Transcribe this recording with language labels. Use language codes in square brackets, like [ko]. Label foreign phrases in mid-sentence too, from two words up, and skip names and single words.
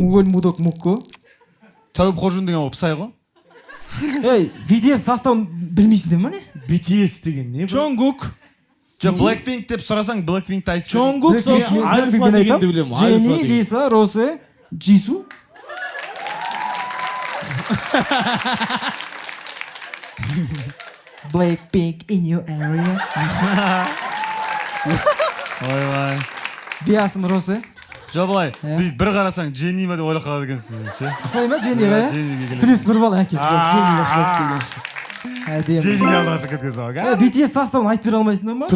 [kk] Мугөл Мудок Мукко. Тәуіп Хожун деген ол Псай ғой? Ей, BTS составын білмейсіңдер ма не? BTS деген не? Чонгук. Blackpink деп сұрасаң Blackpinkті айтып Чонгук сосын. Альфа дегенді білемін. Дженни, Лиса, Росе, Джису. [en] Blackpink in your area. [kk] Ойбай. Биасым Росе. Жоқ былай, бір қарасаң Дженни ма деп ойлап қалады екенсіз ше. Ұқсай ма Дженни ға? Плюс 1 балл әкесі. Дженни ұқсайды деген. Дженни алғашы кеткенсің. BTS составын айтып бере алмайсыңдар ма?